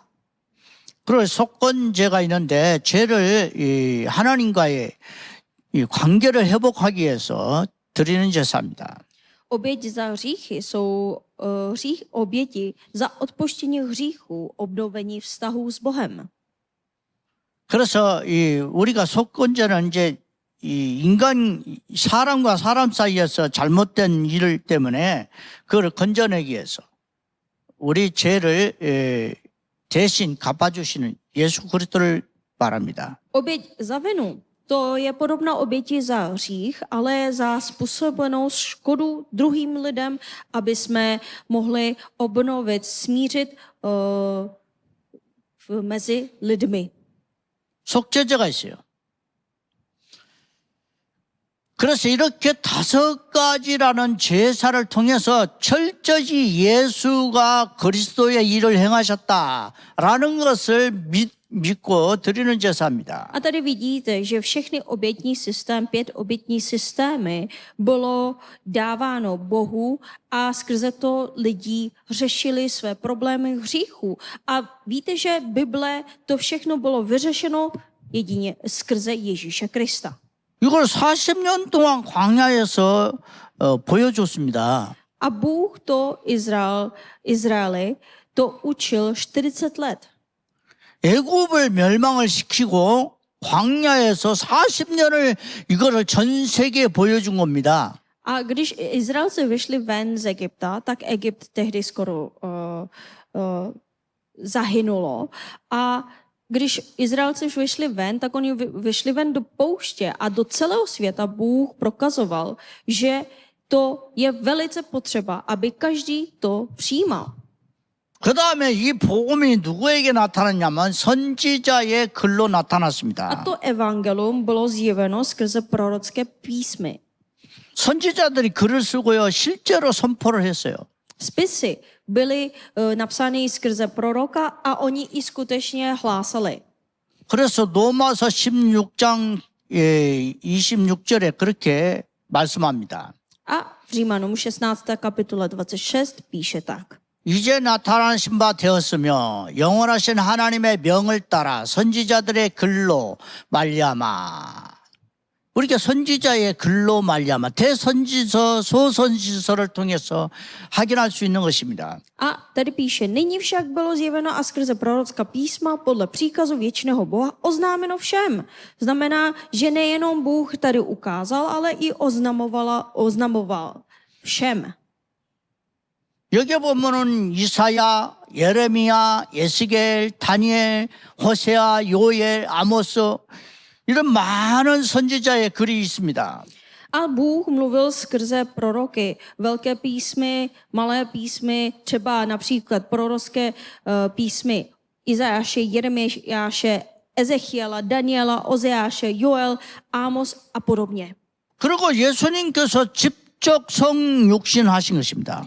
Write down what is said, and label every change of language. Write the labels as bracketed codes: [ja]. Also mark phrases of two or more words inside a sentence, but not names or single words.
[ko] 그리고 속건제가 있는데 죄를 하나님과의 관계를 회복하기 위해서 드리는 제사입니다. [cs] Oběť za hříchy jsou oběti za odpuštění hříchů, obnovení vztahů s Bohem. [ko] 그래서 우리가 속건제는 이제 사람과 사람 사이에서 잘못된 일 때문에 그걸 건져내기 위해서 우리 죄를 대신 갚아주시는 예수 그리스도를 말합니다. [cs] Oběť za vinu, to je podobná oběti za hřích, ale za způsobenou škodu druhým lidem, aby jsme mohli obnovit, smířit mezi lidmi. [ko] 속죄제가 있어요. 그래서 이렇게 5가지라는 제사를 통해서 철저히 예수가 그리스도의 일을 행하셨다라는 것을 믿고 드리는 제사입니다. [cs] A tady vidíte, že všechny obětní systém, 5 obětní systémy bylo dáváno Bohu a skrze to lidi řešili své problémy hříchů. A víte, že Bible to všechno bylo vyřešeno jedině skrze Ježíše Krista. [ko] 이걸 40년 동안 광야에서 보여줬습니다. [cs] A Bůh to Izraeli to učil 40 let. [ko] 애굽을 멸망을 시키고 광야에서 40년을 이거를 전 세계에 보여준 겁니다. [cs] A když Izraelci vyšli ven z Egypta, tak Egypt tehdy skoro zahynulo. A když Izraelci už vyšli ven, tak oni vyšli ven do pouště a do celého světa Bůh prokazoval, že to je velice potřeba, aby každý to přijímal. [ko] 그 다음에 이 복음이 누구에게 나타났냐면 선지자의 글로 [cs] A [ko] 나타났습니다. [cs] to evangelium bylo zjeveno skrze prorocké písmy. [ko] 선지자들이 글을 쓰고요, 실제로 선포를 했어요. [cs] Spisy byly napsány skrze proroka a oni i skutečně hlásali. [ko] 그래서 로마서 16장 26절에 그렇게 말씀합니다. [cs] A v Římanům 16. kapitole 26 píše tak. [ko] 이제 나타나신 바 되었으며 영원하신 하나님의 명을 따라 선지자들의 글로 말미암아. 우리가 선지자의 글로 말미암아 대선지서, 소선지서를 통해서 확인할 수 있는 것입니다. [cs] A tady píše, nyní však bylo zjeveno a skrze prorocká písma podle příkazu věčného Boha oznámeno všem. Znamená, že nejenom Bůh tady ukázal, ale i oznamoval všem. [ko] 여기 보면은 이사야, 예레미야, 에스겔, 다니엘, 호세아, 요엘, 아모스 이런 많은 선지자의 글이 있습니다. [cs] A Bůh mluvil skrze proroky, velké písmy, malé písmy, třeba například prorocké písmy Izajáše, Jeremiáše, Ezechiela, Daniela, Ozeáše, Joel, Amos a podobně. [ko] 그리고 예수님께서 직접 성육신하신 것입니다.